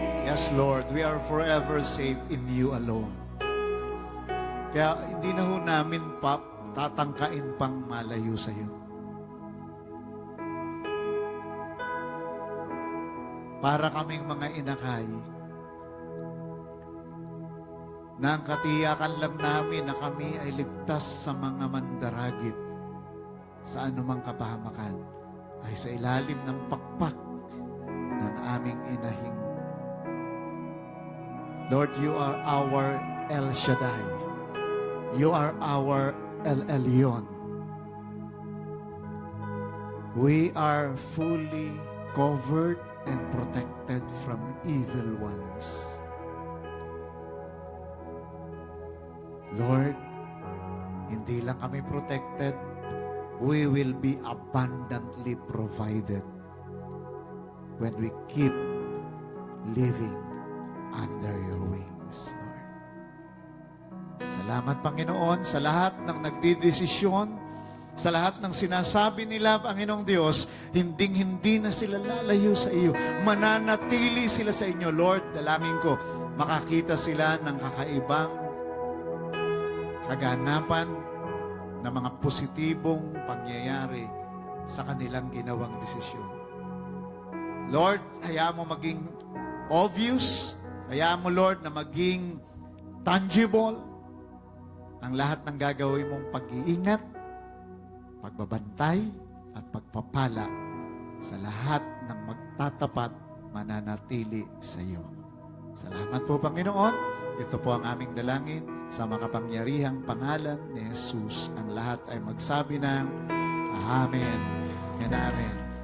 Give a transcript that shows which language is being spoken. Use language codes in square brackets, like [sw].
[en] Yes, Lord, we are forever safe in you alone. [tl] Kaya hindi na ho namin tatangkain pang malayo sa iyo. Para kaming mga inakay, na ang katiyakan lang namin na kami ay ligtas sa mga mandaragit sa anumang kapahamakan ay sa ilalim ng pakpak ng aming inahing. [en] Lord, you are our El Shaddai. You are our El Elyon. We are fully covered and protected from evil ones. Lord, [tl] hindi lang kami protected, [en] we will be abundantly provided when we keep living under your wings, Lord. [tl] Salamat, Panginoon, sa lahat ng nagdidesisyon, sa lahat ng sinasabi nila, Panginoong Diyos, hinding-hindi na sila lalayo sa iyo. Mananatili sila sa inyo, Lord. Dalangin ko, makakita sila ng kakaibang kaganapan na mga positibong pangyayari sa kanilang ginawang desisyon. Lord, hayaan mo maging obvious. Hayaan mo, Lord, na maging tangible ang lahat ng gagawin mong pag-iingat, pagbabantay, at pagpapala sa lahat ng magtatapat mananatili sa iyo. Salamat po, Panginoon. Ito po ang aming dalangin sa makapangyarihang pangalan ni Jesus. Ang lahat ay magsabi ng Amen and Amen.